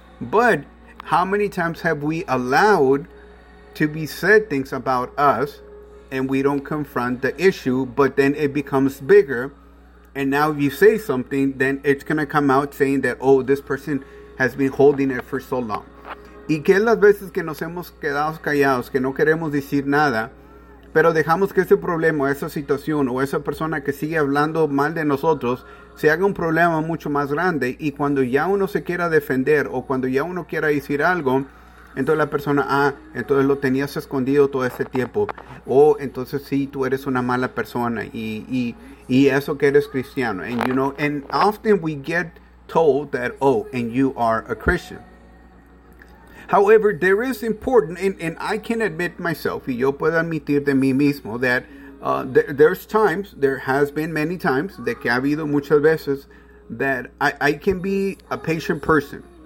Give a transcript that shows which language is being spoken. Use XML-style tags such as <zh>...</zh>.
<en>But how many times have we allowed to be said things about us and we don't confront the issue, but then it becomes bigger? And now if you say something, then it's going to come out saying that, oh, this person has been holding it for so long.</en> <es>¿Y qué las veces que nos hemos quedado callados, que no queremos decir nada, pero dejamos que ese problema, esa situación o esa persona que sigue hablando mal de nosotros se haga un problema mucho más grande? Y cuando ya uno se quiera defender o cuando ya uno quiera decir algo, entonces la persona, entonces lo tenías escondido todo este tiempo. Entonces sí, tú eres una mala persona y eso que eres cristiano.</es> <en>And you know, and often we get told that, oh, and you are a Christian. However, there is important, and I can admit myself,</en> <es>y yo puedo admitir de mí mismo,</es> <en>that there has been many times,</en> <es>de que ha habido muchas veces,</es> <en>that I can be a patient person.</en>